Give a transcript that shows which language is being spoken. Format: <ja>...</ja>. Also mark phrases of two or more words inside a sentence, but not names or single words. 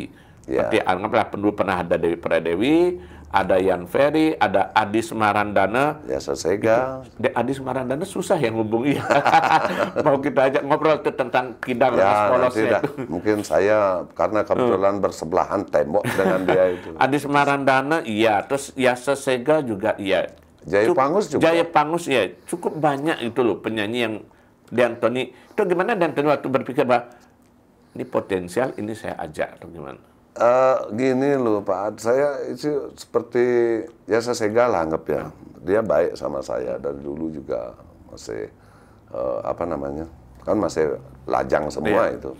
<id>Seperti anggaplah pernah ada Dewi Pradewi, ada Yan Ferry, ada Adis Marandana. Ya, Sesega. Adis Marandana susah yang hubungi. Mau kita ajak ngobrol tuh tentang kidang polosnya itu. Mungkin saya karena kebetulan bersebelahan tembok dengan dia itu. Adis Marandana iya, terus ya Sesega juga iya. Jaya Pangus juga. Jaya Pangus ya, cukup banyak itu loh penyanyi yang D'Antoni. Itu gimana D'Antoni waktu berpikir bahwa ini potensial, ini saya ajak atau gimana? Gini loh Pak Ad, saya itu seperti ya Sesega lah anggap ya. Dia baik sama saya dari dulu juga masih apa namanya, kan masih lajang semua itu.</id>